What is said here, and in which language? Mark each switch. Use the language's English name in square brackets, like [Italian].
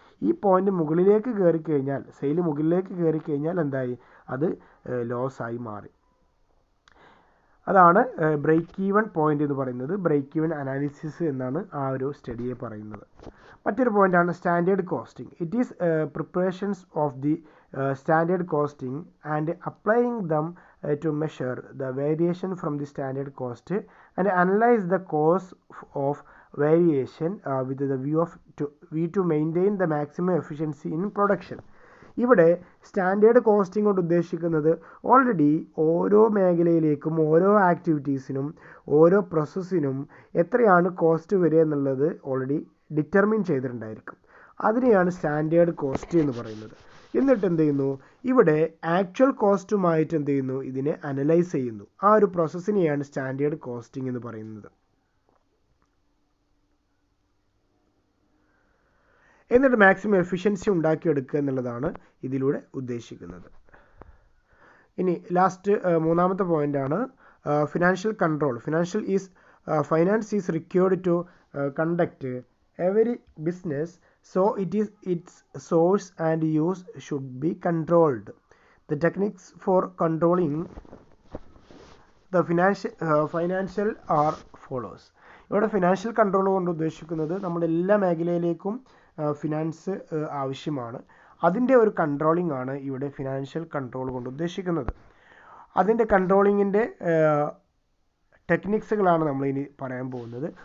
[Malayalam] ഈ പോയിന്റ് മുകളിലേക്ക് കയറി കഴിഞ്ഞാൽ, സെയിൽ മുകളിലേക്ക് കയറി കഴിഞ്ഞാൽ എന്തായി? അത് ലോസായി മാറി. അതാണ് ബ്രേക്ക് ഈവൻ പോയിന്റ് എന്ന് പറയുന്നത്. ബ്രേക്ക് ഈവൻ അനാലിസിസ് എന്നാണ് ആ ഒരു സ്റ്റഡിയെ പറയുന്നത്. മറ്റൊരു പോയിന്റാണ് standard costing. [English] It is preparations of the standard costing and applying them to measure the variation from the standard cost and analyze the cause of variation with the view to maintain the maximum efficiency in production. [Malayalam] ഇവിടെ standard costing കൊണ്ട് ഉദ്ദേശിക്കുന്നത് already ഓരോ മേഖലയിലേക്കും ഓരോ ആക്ടിവിറ്റീസിനും ഓരോ പ്രോസസ്സിനും എത്രയാണ് cost വരിക എന്നുള്ളത് already determine ചെയ്തിട്ടുണ്ടായിരിക്കും. അതിനെയാണ് സ്റ്റാൻഡേർഡ് കോസ്റ്റ് എന്ന് പറയുന്നത്. എന്നിട്ട് എന്ത് ചെയ്യുന്നു? ഇവിടെ ആക്ച്വൽ കോസ്റ്റുമായിട്ട് എന്ത് ചെയ്യുന്നു? ഇതിനെ അനലൈസ് ചെയ്യുന്നു. ആ ഒരു പ്രോസസ്സിനെയാണ് സ്റ്റാൻഡേർഡ് കോസ്റ്റിംഗ് എന്ന് പറയുന്നത്. എന്നിട്ട് മാക്സിമം എഫിഷ്യൻസി ഉണ്ടാക്കിയെടുക്കുക എന്നുള്ളതാണ് ഇതിലൂടെ ഉദ്ദേശിക്കുന്നത്. ഇനി ലാസ്റ്റ് മൂന്നാമത്തെ പോയിന്റാണ് financial control. [English] Finance is required to conduct every business, so its source and use should be controlled. The techniques for controlling the financial are follows. [Malayalam] ഇവിടെ ഫിനാൻഷ്യൽ കൺട്രോൾ കൊണ്ട് ഉദ്ദേശിക്കുന്നത് നമ്മുടെ എല്ലാ മേഖലയിലേക്കും ഫിനാൻസ് ആവശ്യമാണ്. അതിൻ്റെ ഒരു കൺട്രോളിംഗ് ആണ് ഇവിടെ ഫിനാൻഷ്യൽ കൺട്രോൾ കൊണ്ട് ഉദ്ദേശിക്കുന്നത്. അതിൻ്റെ കൺട്രോളിങ്ങിൻ്റെ ടെക്നിക്സുകളാണ് നമ്മൾ ഇനി പറയാൻ പോകുന്നത്.